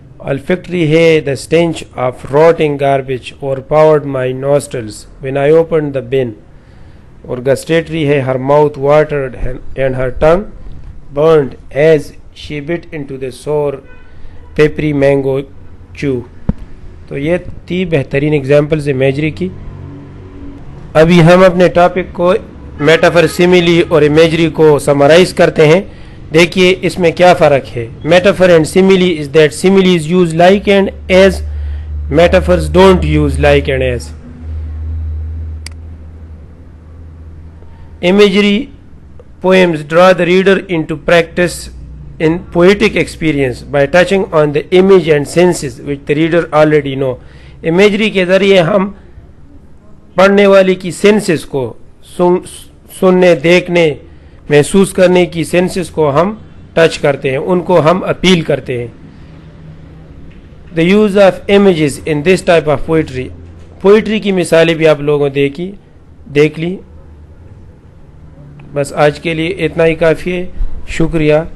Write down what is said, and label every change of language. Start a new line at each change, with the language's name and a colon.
English: Olfactory ہے the stench of rotting garbage overpowered my nostrils when I opened the bin. اور gustatory ہے her mouth watered and her tongue burned as she bit into the sour peppery mango chew.
Urdu: تو یہ تھی بہترین examples imagery کی. ابھی ہم اپنے ٹاپک کو میٹافر سیملی اور امیجری کو سمرائز کرتے ہیں. دیکھیے اس میں کیا فرق ہے.
English: Metaphor and simile is that similes use like and as, metaphors don't use like and as. Imagery poems draw the reader into practice in poetic experience by touching on the image and senses which the reader already know.
Urdu: Imagery کے ذریعے ہم پڑھنے والی کی senses کو, سننے, دیکھنے, محسوس کرنے کی سینسز کو ہم ٹچ کرتے ہیں, ان کو ہم اپیل کرتے ہیں.
English: The use of images in this type of poetry.
Urdu: Poetry کی مثالیں بھی آپ لوگوں دیکھ لی. بس آج کے لیے اتنا ہی کافی ہے. شکریہ.